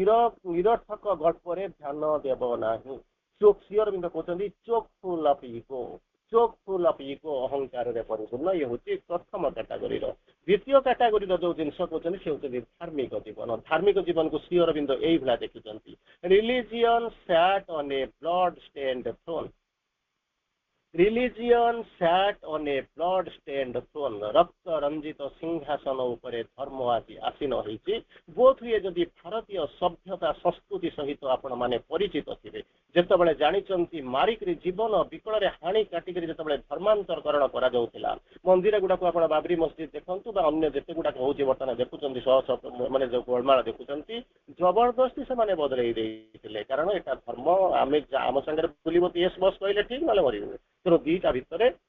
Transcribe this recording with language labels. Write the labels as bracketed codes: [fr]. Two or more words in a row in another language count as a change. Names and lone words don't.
[or] ନିରର୍ଥକ ଗଳ୍ପରେ ଧ୍ୟାନ ଦେବ ନାହିଁ ଶ୍ରୀ ଅରବିନ୍ଦ କହୁଛନ୍ତି [en] chock-full of ego chock-full of ego [or] ଅହଙ୍କାରରେ ପରିପୂର୍ଣ୍ଣ ଇଏ ହଉଛି ପ୍ରଥମ କ୍ୟାଟାଗୋରୀର ଦ୍ୱିତୀୟ କ୍ୟାଟାଗୋରୀର ଯୋଉ ଜିନିଷ କହୁଛନ୍ତି ସେ ହଉଛନ୍ତି ଧାର୍ମିକ ଜୀବନକୁ ଶ୍ରୀ ଅରବିନ୍ଦ ଏଇଭଳିଆ ଦେଖିଛନ୍ତି [en] religion sat on a blood-stained throne Religion sat on a blood-stained throne. [or] ରକ୍ତ ରଞ୍ଜିତ ସିଂହାସନ ଉପରେ ଧର୍ମ ଆଜି ଆସୀନ ହେଇଛି ବୋଧ ହୁଏ ଯଦି ଭାରତୀୟ ସଭ୍ୟତା ସଂସ୍କୃତି ସହିତ ଆପଣ ମାନେ ପରିଚିତ ଥିବେ ଯେତେବେଳେ ଜାଣିଛନ୍ତି ମାରିକରି ଜୀବନ ବିକଳରେ ହାଣି କାଟିକରି ଯେତେବେଳେ ଧର୍ମାନ୍ତରକରଣ କରାଯାଉଥିଲା ମନ୍ଦିର ଗୁଡାକୁ ଆପଣ ବାବରି ମସଜିଦ ଦେଖନ୍ତୁ ବା ଅନ୍ୟ ଯେତେ ଗୁଡାକ ହଉଛି ବର୍ତ୍ତମାନ ଦେଖୁଛନ୍ତି ମାନେ ଯୋଉ ଗୋଳମାଳ ଦେଖୁଛନ୍ତି ଜବରଦସ୍ତି ସେମାନେ ବଦଳେଇ ଦେଇଥିଲେ କାରଣ ଏଟା ଧର୍ମ ଆମେ ଆମ ସାଙ୍ଗରେ ବୁଲିବ [en] yes boss [or] କହିଲେ ଠିକ ନହେଲେ ମରିବେ ତେଣୁ ଦିଟା ଭିତରେ